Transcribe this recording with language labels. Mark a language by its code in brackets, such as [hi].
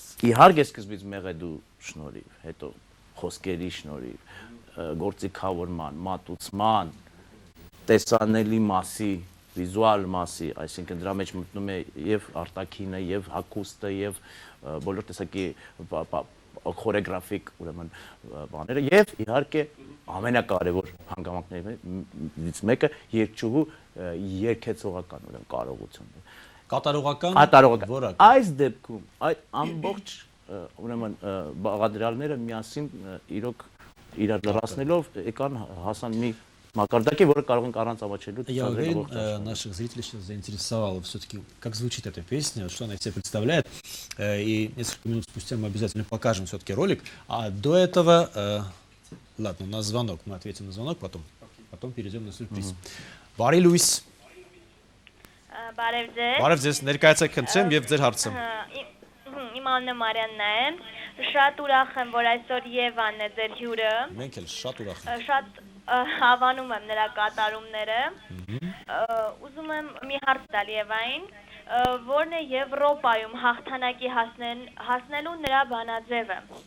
[hy] Իհարկե սկզբից մեղեդու շնորհիվ, հետո խոսքերի շնորհիվ, գործիքավորման, մատուցման, տեսանելի մասի, վիզուալ մասի, այսինքն դրա մեջ մտնում է եւ արտաքինը, եւ հագուստը, եւ բոլոր տեսակի խորեգրաֆիկ ուրեմն բաները եւ իհարկե ամենակարևոր հանգամանքներից մեկը երգչուհու երգեցողական ուրեմն կարողությունն է։ Կատարողական որակ։ Այս դեպքում այդ ամբողջ ուրեմն բաղադրյալները միասին իրոք իրար լրացնելով եկան հասան մի макардaki, որը կարող ենք առանց ամաչելու [ru] Я наших зрителей сейчас заинтересовало все-таки, как звучит эта песня, что она из себя представляет. И несколько минут спустя мы обязательно покажем все-таки ролик. А до этого, ладно, у нас звонок, мы ответим на звонок, потом перейдем на сюрприз. [hy] Բարի լույս։ Բարև ձեզ։ Բարև ձեզ, ներկայացեք խնդրեմ եւ ձեր հարցը։ Իմ անունը Մարիաննա է։ Շատ ուրախ եմ, որ այսօր Եվան է ձեր հյուրը։ Մենք էլ շատ ուրախ ենք։ Շատ հավանում եմ նրա կատարումները։ Ուզում եմ մի հարց տալ Եվային, որն է Եվրոպայում հաղթանակի հասնելու նրա բանաձևը։